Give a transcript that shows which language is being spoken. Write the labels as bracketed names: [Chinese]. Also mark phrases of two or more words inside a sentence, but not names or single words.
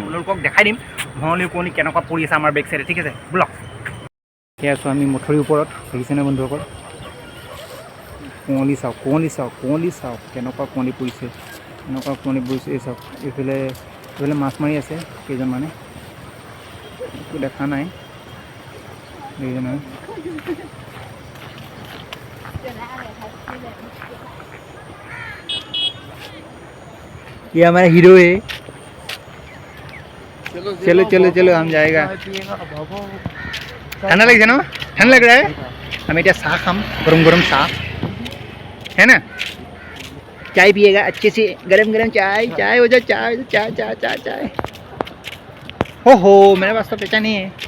[Assamese] আপোনালোকক দেখাই দিম ধুৱলি কুঁৱলী কেনেকুৱা পৰি আছে আমাৰ [English] back side [Assamese] ঠিক আছে ব্লক এতিয়া আছোঁ আমি মঠুৰীৰ ওপৰত দেখিছেনে বন্ধুসকল কুঁৱলী চাওক কেনেকুৱা কুঁৱলী পৰিছে এই চাওক এইফালে মাছ মাৰি আছে কেইজনমানে একো দেখা নাই দেখিছে নহয় [Hindi] ये हमारा हीरो है चलो चलो चलो हम जाएगा ठंडा लग जाए ना ठंडा लग रहा है हम इतना चाह खाम गरम गरम चाह है ना चाय पिएगा अच्छे से गरम गरम चाय हो जाए चाय हो मेरे पास तो पैसा नहीं है